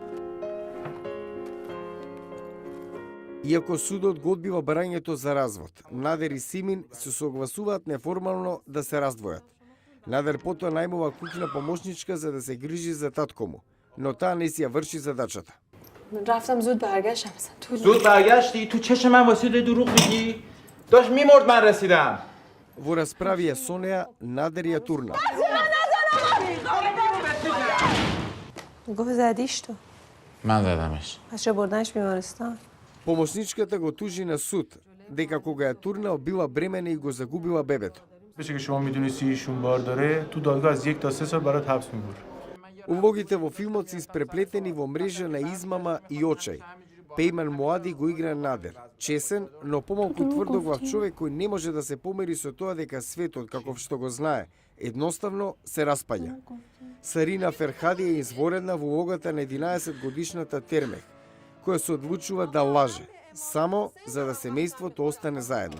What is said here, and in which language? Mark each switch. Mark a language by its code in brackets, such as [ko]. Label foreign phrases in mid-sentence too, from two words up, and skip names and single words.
[mk] Иако судот го одбива барањето за развод, Надер и Симин се согласуваат неформално да се раздвојат. Надер потоа најмува куќна помошничка за да се грижи за татко му, но таа не си ја врши задачата. [fa] رفتم زود برگشتم اصلا طول زود برگشتی تو چش من واسه دروغ میگی داشت میمرد من رسیدم [mk] Во расправија со неа, Надер ја турна. [fa] گفت زدیش تو من زدمش پس چه بردنش بیمارستان [mk] Помошничката го тужи на суд, дека кога ја турнал била бремена и го загубила бебето. [fa] بشه که شما میدونستی ایشون بار داره تو دادگاه از 1 تا 3 سال برات حبس میبره. [mk] Улогите во филмот се испреплетени во мрежа на измама и очај. Пейман Моади го игра Надер, чесен, но помалку тврдоглав човек кој не може да се помери со тоа дека светот, каков што го знае, едноставно се распаѓа. Сарина Ферхади е изворена во улогата на 11-годишната Термех, која се одлучува да лаже, само за да семејството остане заедно.